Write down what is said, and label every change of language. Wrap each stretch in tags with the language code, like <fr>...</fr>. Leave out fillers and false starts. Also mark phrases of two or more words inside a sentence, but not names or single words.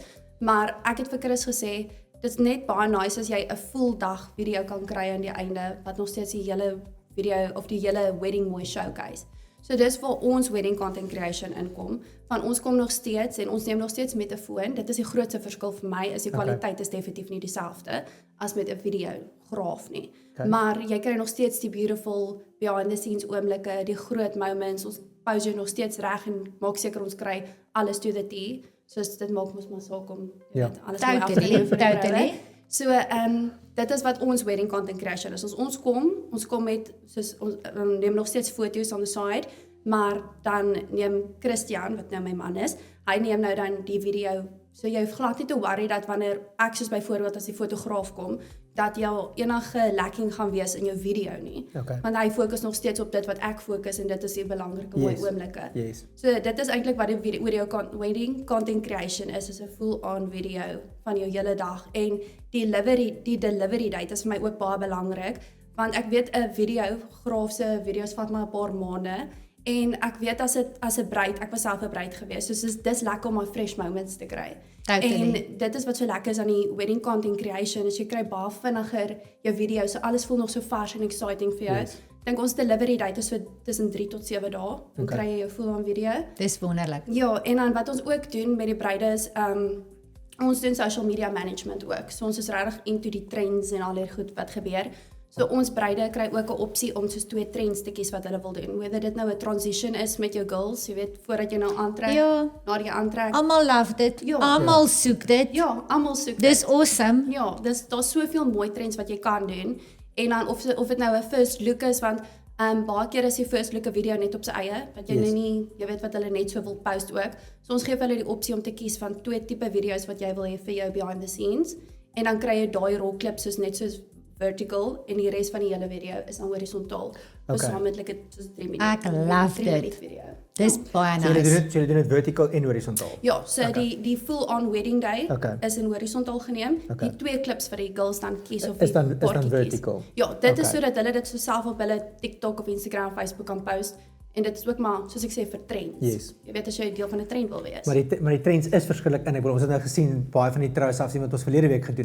<af>Maar ek het vir Chris gesê, dit is net baie nice as jy 'n full dag video kan kry aan die einde wat nog steeds die hele video of die hele wedding mooi showcase. So dis waar ons</af> <en>wedding content creation</en> <af>inkom. Van ons kom nog steeds en ons neem nog steeds met 'n foon. Dit is die grootste verskil vir my, is die kwaliteit is definitief nie dieselfde as met 'n videograaf nie.</af> <en>Okay.</en> <af>Maar jy kry nog steeds die</af> <en>beautiful behind the scenes</en> <af>oomblikke, die groot moments. Ons pose jou nog steeds reg en maak seker ons kry alles</af> <en>to the T.</en> <af>Soos dit maak ons maar saak om alles mooi af te neem vir die troue. So dit is wat ons</af> <en>wedding content creation</en> <af>is. As ons kom met soos ons neem nog steeds foto's</af> <en>on the side,</en> <af>maar dan neem Christian wat nou my man is, hy neem nou dan die video. So jy hoef glad nie te worry dat wanneer ek soos byvoorbeeld as die fotograaf kom, dat jy enige lacking gaan wees in jou video nie.</af> <en>Okay.</en> <af>Want hy fokus nog steeds op dit wat ek fokus en dit is die belangrike mooi oomblikke.</af> <en>Yes.</en> <af>So dit is eintlik wat die</af> <en>wedding content creation</en> <af>is 'n</af> <en>full-on video</en> <af>van jou hele dag en die</af> <en>delivery date</en> <af>is vir my ook baie belangrik want ek weet 'n videograaf se video's vat maar 'n paar maande en ek weet as 'n bruid, ek was self 'n bruid gewees, so dis lekker om my</af> <en>fresh moments</en> <af>te kry. En dit is wat so lekker is aan die</af> <en>wedding content creation,</en> <af>is jy kry baie vinniger jou video, so alles voel nog so vars en exciting vir jou.</af> <en>Yes.</en> <af>Dink ons</af> <en>delivery date</en> <af>is so tussen 3 tot 7 dae, dan kry jy jou</af> <en>full-on video.</en> <af>Dis wonderlik. Ja, en dan wat ons ook doen met die bruide is ons doen</af> <en>social media management</en> <af>ook. So ons is regtig into die trends en al die goed wat gebeur. So ons bruide kry ook 'n opsie om soos 2 trends te kies wat hulle wil doen. Whether dit nou 'n transition is met jou girls, jy weet, voordat jy nou aantrek, na die aantrek. Almal love dit. Ja. Almal soek dit. Ja, almal soek dit. Dis awesome. Ja, daar's soveel mooi trends wat jy kan doen. En dan of dit nou 'n</af> <en>first look</en> <af>is, want baie keer is die</af> <en>first look</en> <af>'n video net op sy eie, wat jy nou nie, jy weet wat hulle net so wil post ook. So ons gee vir hulle die opsie om te kies van 2 tipe video's wat jy wil hê vir jou</af> <en>behind the scenes.</en> <af>En dan kry jy daai</af> <en>raw clips</en> <af>soos net soos vertical en die res van die hele video is dan horisontaal. Gesamentlik het soos 3 minute. Ek love dit. Video. Dis baie So nice. julle doen dit vertical en horisontaal. Ja, so die</af> <en>full-on wedding day Okay.</en> <af>is in horisontaal geneem.</af> <en>Okay.</en> <af>Die 2 clips vir die girls dan kies of Is dan paartjie kies. vertical. Ja, dit is</af> <en>Okay.</en> <af>sodat hulle dit so self op hulle TikTok of Instagram of Facebook kan post. En dit is ook maar, soos ek sê, vir trends.</af> <en>Yes.</en> <af>Jy weet as jy deel van 'n trend wil wees. Maar die trends is verskillik in. Ek bedoel ons het nou gesien baie van die trouse afsien wat ons verlede week gedoen het.</af>